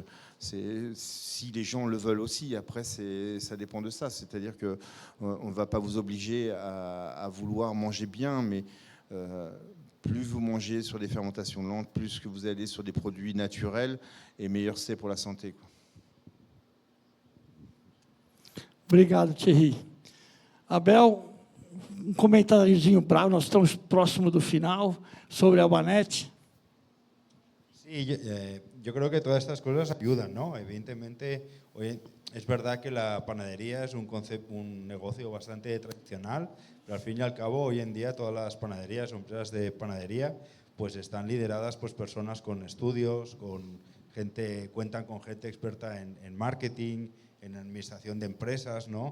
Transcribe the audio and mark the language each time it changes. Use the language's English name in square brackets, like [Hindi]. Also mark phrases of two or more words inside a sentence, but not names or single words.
[French] Si les gens le veulent aussi, après, ça dépend de ça. C'est-à-dire qu'on ne va pas vous obliger à vouloir manger bien, mais plus vous mangez sur des fermentations lentes, plus que vous allez sur des produits naturels, et meilleur c'est pour la santé, quoi. [Portuguese] Obrigado, Thierry. Abel, comentáriozinho bravo, nós estamos próximo do final, sobre a Albanete. [Spanish] Sí, yo creo que todas estas cosas ayudan, ¿no? Evidentemente, hoy es verdad que la panadería es un negocio bastante tradicional, pero al fin y al cabo, hoy en día todas las panaderías o empresas de panadería pues están lideradas por personas con estudios, cuentan con gente experta en marketing, en administración de empresas, ¿no?